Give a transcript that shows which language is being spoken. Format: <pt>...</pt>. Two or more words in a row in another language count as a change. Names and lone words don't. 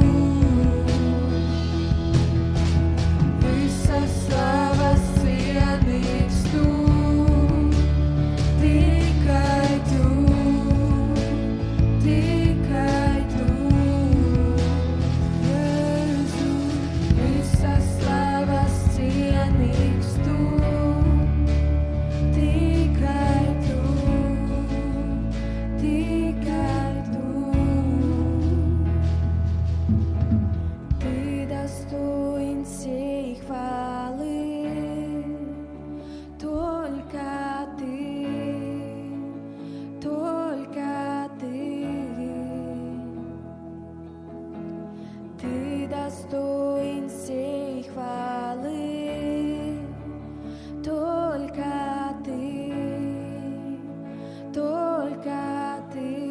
<lv>Visas slavas cienīgs tu, tikai tu, tikai tu, Jēzu. Visas slavas cienīgs tu, tikai tu, tikai tu.</lv> <ru>Ты достоин всей хвалы, только ты, только ты. Ты достоин всей хвалы, только ты, только ты.</ru>